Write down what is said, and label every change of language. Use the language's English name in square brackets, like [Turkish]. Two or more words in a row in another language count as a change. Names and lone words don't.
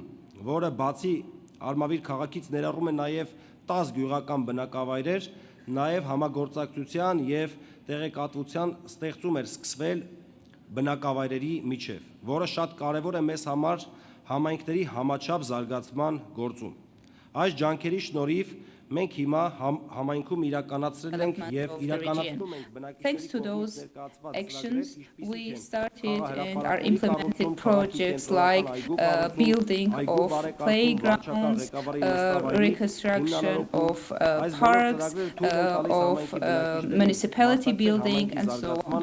[Armenian] որը բացի Արմավիր քաղաքից ներառում է նաեւ 10 գյուղական բնակավայրեր, նաեւ համագործակցության եւ տեղեկատվության ստեղծում էր սկսվել բնակավայրերի միջև, որը շատ կարևոր է մեզ համար համայնքների համաչափ զարգացման գործում։ Այս ջանքերի շնորհիվ մենք հիմա համայնքում իրականացրել ենք եւ իրականացնում ենք բնակիչների [English] Thanks to those actions, we started and are implementing projects like building of playgrounds, reconstruction of parks, of municipality building, and so on.